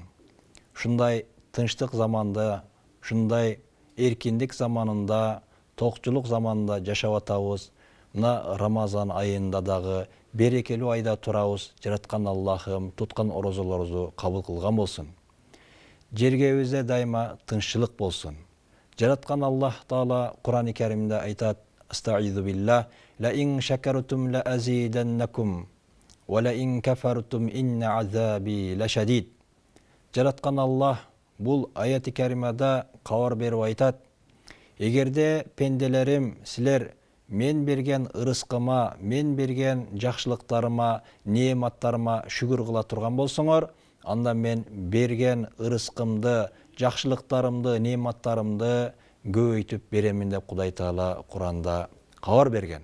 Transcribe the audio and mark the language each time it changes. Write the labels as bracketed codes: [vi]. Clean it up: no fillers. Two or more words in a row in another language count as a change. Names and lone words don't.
[ky] Шундай тынчтык заманда, шундай эркиндик заманында, токчулук заманында жашап атабыз. Мына Рамазан айында дагы берекелүү айда турабыз. Жараткан Аллахым туткан орозолорубузду кабыл кылган болсун. Жергебизде дайыма тынччылык болсун. Жараткан Аллах Таала Кур'ан-ы Каримде айтат: [ar] "أستعيذ بالله لئن شكرتم لأزيدنكم ولئن كفرتم إن عذابي لشديد." [ky] Жараткан Аллах бул аяти каримада кабар берип айтат: "Эгерде пенделерим силер мен берген ырыскыма, мен берген жакшылыктарыма, неематтарыма шүгүр кыла турган болсоңор, анда мен берген ырыскымды, жакшылыктарымды, неематтарымды көбөйтүп беремин" деп Кудай Таала Куранда кабар берген.